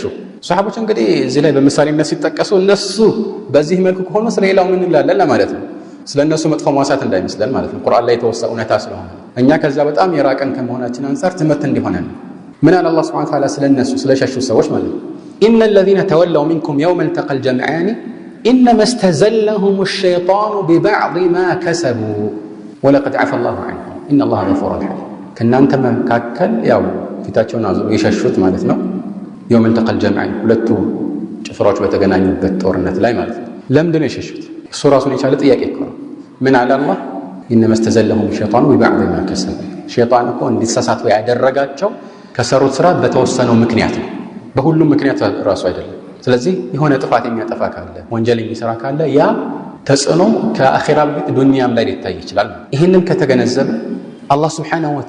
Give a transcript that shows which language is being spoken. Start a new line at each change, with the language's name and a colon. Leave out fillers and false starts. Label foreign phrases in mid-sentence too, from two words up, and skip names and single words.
Amharic: ሰሃቦች እንግዲህ እዚህ ላይ በምሳሌነት ሲጠቀሱ እነሱ በዚህ መልኩ ከሆነ ስለሌላው ምን እንላለን ለማለት ነው። ስለነሱ መጥፎ ማሳት እንዳይመስለን ማለት ነው። ቁርአን ላይ የተወሳ እውነታ ስለሆነ እኛ ከዛ በጣም የራቀን ከመሆናችን አንፃር ትምህርት እንዲሆነን ምን አለ አላህ
Arabic: سبحانه وتعالى
Amharic: ስለነሱ ስለሸሹ ሰዎች ማለት ነው።
Arabic: إن الذين تولوا منكم يوم التقى الجمعان إنما استزلهم الشيطان ببعض ما كسبوا ولقد عفى الله عنهم إن الله غفور رحيم።
Amharic: ከናንተ መካከል ያው ፊታቸውን አዙሮ የሸሹት ማለት ነው።
Arabic: يوم التقى الجمعان
Amharic: ሁለቱ ጭፍራዎች በተገናኙበት ጦርነት ላይ ማለት ነው። ለምንድን ነው የሸሹት? እሱ ራሱን የቻለ ጥያቄ እኮ ነው። ምን አለ አላህ?
Arabic: إنما استزلهم الشيطان ببعض ما كسبوا።
Amharic: ሸይጣን እኮ እንዲሳሳቱ ያደረጋቸው ከሰሩት ስራ በተወሰነው ምክንያት ነው። በሁሉም ምክንያት ራሱ አይደለም። ስለዚህ የሆነ ጥፋት የሚያጠፋ ካለ ወንጀል የሚሰራ ካለ ያ ተጽዕኖ ከአኺራ በፊት ዱንያም ላይ ሊታይ ይችላል። ይህንን ከተገነዘበ አላህ
Arabic: سبحانه و